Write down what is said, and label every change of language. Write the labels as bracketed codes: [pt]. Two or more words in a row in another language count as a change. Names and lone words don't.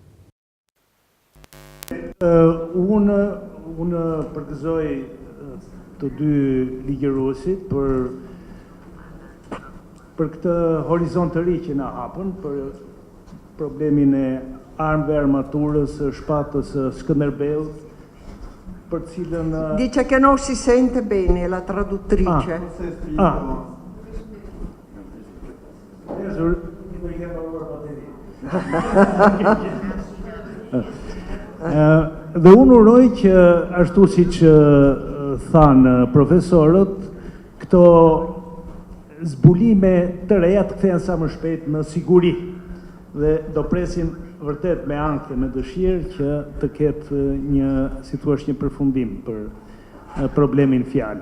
[sq] Unë përgëzoj të dy ligjëruesit për këtë horizont të ri që na hapën, për problemin e armëve, armaturës, shpatës Skënderbeut, për cilën... [it] Dice che non si sente bene la traduttrice. [sq] Dhe unë uroj që ashtu si që thanë profesorët, këto zbulime të reja të kthehen sa më shpejt në siguri dhe do presim vërtet me ankth, me dëshirë që të ketë një përfundim për problemin fjalë.